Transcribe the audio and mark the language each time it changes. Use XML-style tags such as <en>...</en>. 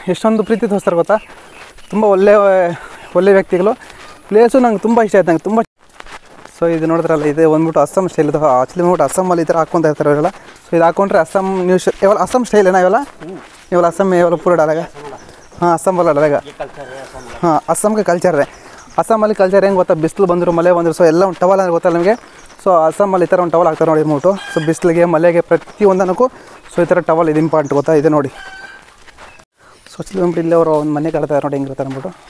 <kn>ಎಷ್ಟೊಂದು ಪ್ರೀತಿ ತೋರಿಸ್ತಾರೆ ಗೊತ್ತಾ, ತುಂಬ ಒಳ್ಳೆ ವ್ಯಕ್ತಿಗಳು. ಪ್ಲೇಸು ನಂಗೆ ತುಂಬ ಇಷ್ಟ ಆಯ್ತು, ನಂಗೆ ತುಂಬ. ಸೊ ಇದು ನೋಡಿದ್ರಲ್ಲ, ಇದು ಬಂದ್ಬಿಟ್ಟು ಅಸ್ಸಾಂ ಸ್ಟೈಲ್. ಇದು ಆಕ್ಚುಲಿ ಬಂದ್ಬಿಟ್ಟು ಅಸ್ಸಾಮಲ್ಲಿ ಈ ಥರ ಹಾಕ್ಕೊತಾ ಇರ್ತಾರೆ ಇವರೆಲ್ಲ. ಸೊ ಇದು ಹಾಕ್ಕೊಂಡ್ರೆ ಅಸ್ಸಾಂ ನ್ಯೂಸ್ ಇವೆಲ್ಲ ಅಸ್ಸಾಂ ಸ್ಟೈಲ್ ಏನೋ ಇವೆಲ್ಲ ಅಸ್ಸಾಂ ಇವೆಲ್ಲ ಪೂರ ಡಾಲಾಗ.</kn> <hi>हाँ असम वाला डलेगा, हाँ असम का कल्चर है.</hi> <kn>ಅಸ್ಸಾಮಲ್ಲಿ ಕಲ್ಚರ್ ಹೆಂಗೆ ಗೊತ್ತಾ, ಬಿಸಿಲು ಬಂದರು ಮಳೆ ಬಂದರು ಸೊ ಎಲ್ಲ ಒಂದು ಟವಲ್ ಅಂದರೆ ಗೊತ್ತಲ್ಲ ನಿಮಗೆ. ಸೊ ಅಸ್ಸಾಮಲ್ಲಿ ಈ ಥರ ಒಂದು ಟವಲ್ ಹಾಕ್ತಾರೆ ನೋಡಿ ಮೂಟು. ಸೊ ಬಿಸಿಲಿಗೆ ಮಳೆಗೆ ಪ್ರತಿಯೊಂದಕ್ಕೂ ಸೊ ಈ ಥರ ಟವಲ್ ಇದು ಇಂಪಾರ್ಟೆಂಟ್ ಗೊತ್ತಾ, ಇದೆ ನೋಡಿ. ಸೊ ಬಂದ್ಬಿಟ್ಟು ಇಲ್ಲಿ ಅವರು ಒಂದು ಮನೆ ಕಟ್ತಾರೆ ನೋಡಿ ಹೆಂಗಿರ್ತಾರೆ ಅಂದ್ಬಿಟ್ಟು.</kn>